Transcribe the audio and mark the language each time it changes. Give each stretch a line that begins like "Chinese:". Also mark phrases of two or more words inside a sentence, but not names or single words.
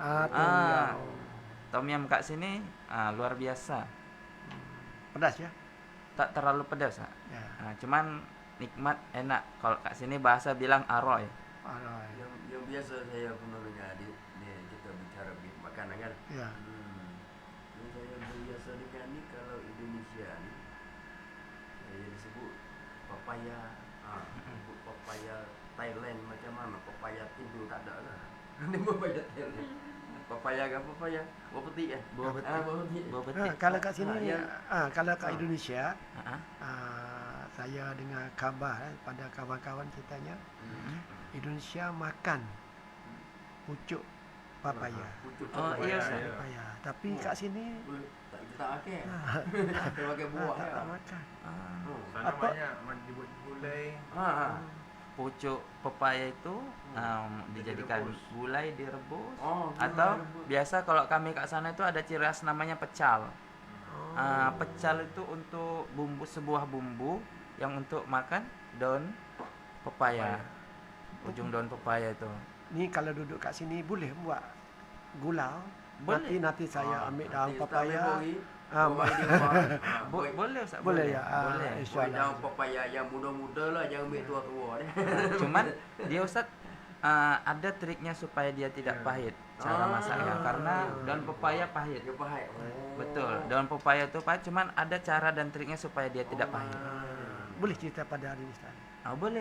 Malay: Tom yum kat sini luar biasa. Pedas ya. Tak terlalu pedas. Ya. Cuman nikmat, enak. Kalau kat sini bahasa bilang aroy. Yang biasa saya pernah dengar di kita bicara makanan kan. Ya. Yang saya biasa dengar ni kalau Indonesia ni saya disebut papaya. Papaya Thailand macam mana? Papaya Tindo tak ada lah. Ni papaya Thailand. Papaya ke papaya? Buah peti kan? Buah peti. Buah peti. Kalau kat sini, kalau kat Ah. Indonesia, saya dengar khabar pada kawan-kawan kitanya, Indonesia makan pucuk papaya. Pucuk Oh, iya, Ustaz. Papaya. Tapi kat sini kita tak pakai. Kita pakai buah tak ya. makan. Sana Apa?
Indonesian: banyak dibuat gulai. Pucuk pepaya itu dijadikan Direbus. gulai, direbus. Gulai Atau rebus. biasa kalau kami kat sana itu ada ciri khas namanya pecal. Pecal itu untuk sebuah bumbu yang untuk makan daun pepaya. Ujung daun pepaya itu.
Malay: Ni kalau duduk kat sini boleh buat gula. Boleh. Nanti saya ambil daun Nanti papaya. Buat di rumah. Boleh Ustaz, Boleh ya? Boleh. Buat InsyaAllah.
Indonesian: daun papaya yang muda-muda lah, jangan ambil tua-tua deh. Cuman dia Ustaz ada triknya supaya dia tidak pahit cara masaknya, karena daun pepaya pahit. Dia pahit. Betul, daun pepaya itu pahit, cuman ada cara dan triknya supaya dia tidak pahit.
Malay: Boleh cerita pada hari ini Ustaz? Boleh.